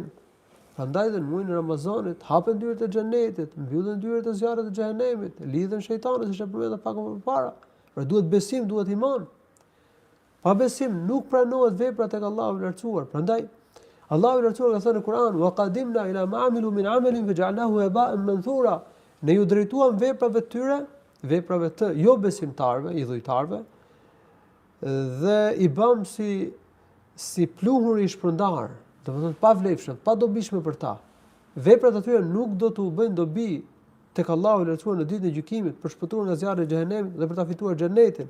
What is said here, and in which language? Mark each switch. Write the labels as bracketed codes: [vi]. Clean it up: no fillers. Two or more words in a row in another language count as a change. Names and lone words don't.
[sq] Prandaj në muajin e Ramazanit hapen dyert e xhenetit, mbyllen dyert e zjarrit të xhehenemit, lidhen shejtanët, siç e përmenda pak më parë. Pra duhet besim, duhet iman. Pa besim nuk pranohet vepra tek Allahu i lartësuar. Prandaj Allahu i lartësuar ka thënë në Kur'an: [ar] "وقدمنا إلى ما عملوا من عمل فجعلناه هباء منثورا." [sq] Ne ju drejtuam veprave të tyre, veprave të jo besimtarëve, i dhujtarëve, dhe i bëm si pluhur i shpërndar, domethënë pa vlefshëm, pa dobishme për ta. Veprat e tyre nuk do t'u bëjnë dobi tek Allahu i lartësuar në ditën e gjykimit për shpëtuar nga zjarri i xhehenemit dhe për ta fituar xhenetin.